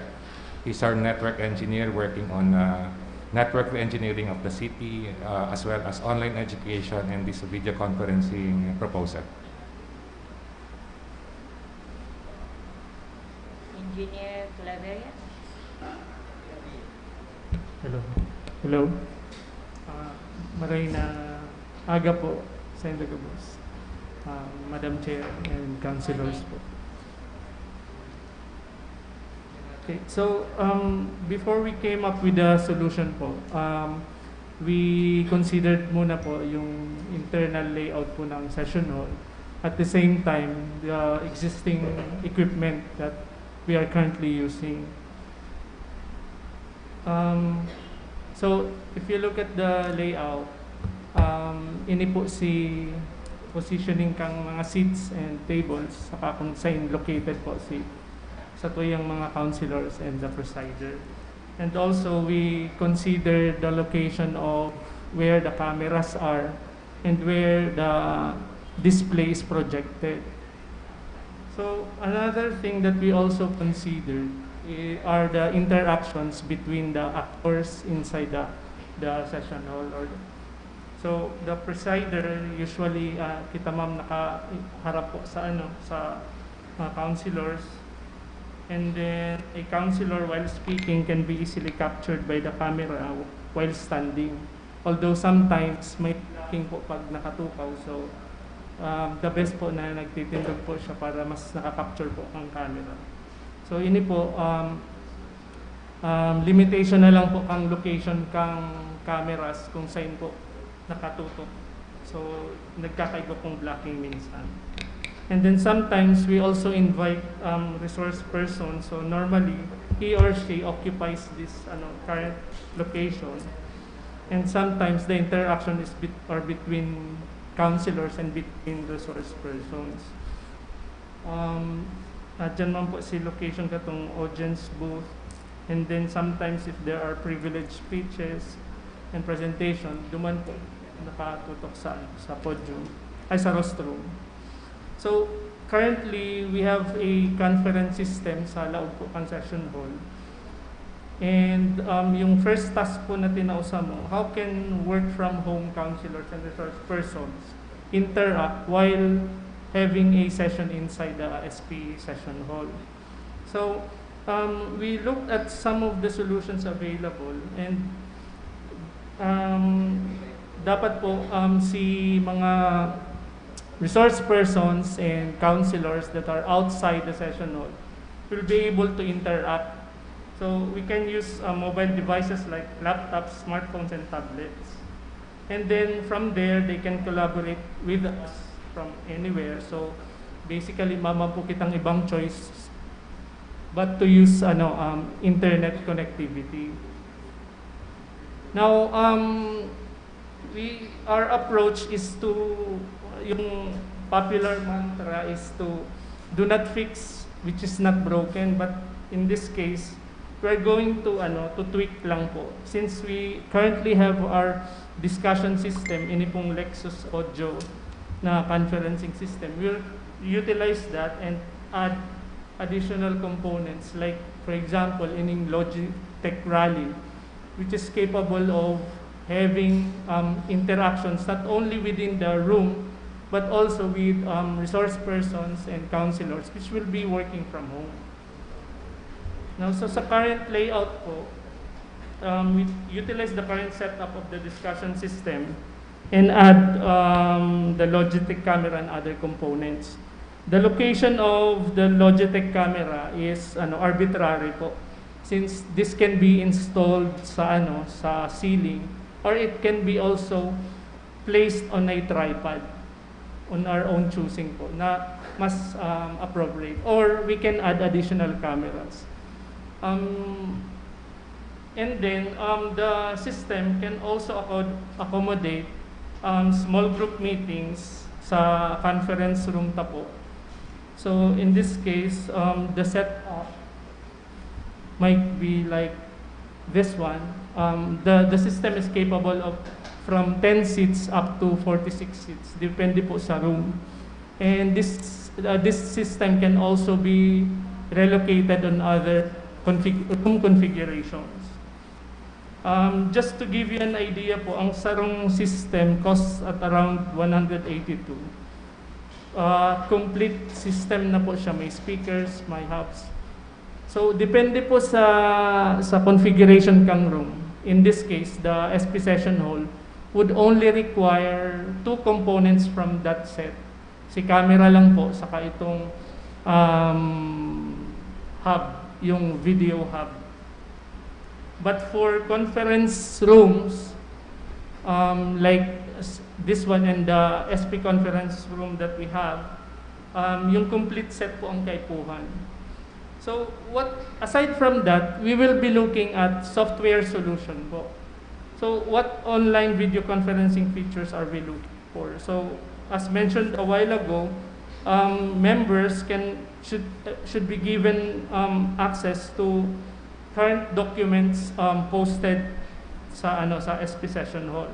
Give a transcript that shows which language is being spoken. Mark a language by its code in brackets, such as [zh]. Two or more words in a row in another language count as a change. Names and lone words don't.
[en] He's our network engineer working on network engineering of the city as well as online education and this video conferencing proposal. Engineer Claveria. Hello. Hello. [bik] Maray na aga po sa Indagabos. [en] Madam Chair and Councilors po. Okay, so before we came up with a solution po, we considered [tl] muna po yung [en] internal layout po ng session hall. At the same time, the existing equipment that we are currently using. So if you look at the layout, [bik] ini po si positioning kang mga [en] seats and tables, [bik] saka kung saan located po si sa tuyang mga councilors [en] and the presider. And also we consider the location of where the cameras are and where the display is projected. So another thing that we also considered are the interactions between the actors inside the session hall. So the presider usually [bik] kita ma'am nakaharap po sa mga councilors, [en] and then a councilor while speaking can be easily captured by the camera while standing. Although sometimes [bik] may blocking po pag nakatukaw, [en] so the best [bik] po na nagtitindog po siya para mas nakakapture po ang camera. So ini po limitation na lang po kang location kang cameras kung saan po nakatutok. [tl] So nagkakaiba pong blocking minsan. [en] And then sometimes we also invite resource person. So normally he or she occupies this current location. And sometimes the interaction is between councilors and between resource persons. [bik] Dyan man po si location katong audience booth. [en] And then sometimes if there are privileged speeches and presentation, [bik] duman po nakatutok sa podium, ay sa rostrum. [en] So currently we have a conference system sa Laog po Concession Hall. [bik] And yung [en] first task [bik] po na tinausa mo, [en] how can work from home councilors and resource persons interact while having a session inside the SP session hall? So we looked at some of the solutions available, and [bik] dapat po si mga [en] resource persons and councilors that are outside the session hall will be able to interact. So we can use mobile devices like laptops, smartphones, and tablets. And then from there, they can collaborate with us from anywhere. So basically, [bik] mama po kitang ibang choice [en] but to use internet connectivity. Now, our approach is to, yung popular mantra is to do not fix which is not broken, but in this case, we're going to tweak [bik] lang po. [en] Since we currently have our discussion system, [bik] ini pong Lexus Audio na [en] conferencing system, we'll utilize that and add additional components, like for example ining Logitech Rally, which is capable of having interactions not only within the room but also with resource persons and councilors, which will be working from home. Now, so sa current layout po, we utilize the current setup of the discussion system and add the Logitech camera and other components. The location of the Logitech camera is arbitrary po, since this can be installed sa ceiling, or it can be also placed on a tripod on our own choosing [bik] po na mas [en] appropriate, or we can add additional cameras. And then the system can also accommodate small group meetings sa conference room [bik] ta po. [en] So in this case, the setup might be like this one. The system is capable of from 10 seats up to 46 seats, [bik] depende po sa room. [en] And this system can also be relocated on other room configurations. Just to give you an idea po, [bik] ang sarong [en] system costs at around 182. [bik] Complete system na po siya, may speakers, may hubs. So depende po sa configuration kang room. [en] in this case, the SP session hall, would only require 2 components from that set. [bik] Si camera lang po, saka itong hub, yung [en] video hub. But for conference rooms, like this one and the SP conference room that we have, [bik] yung complete set po ang kaipuhan. [en] So aside from that, we will be looking at software solution po. So what online video conferencing features are we looking for? So as mentioned a while ago, members should be given access to current documents posted sa SP session hall.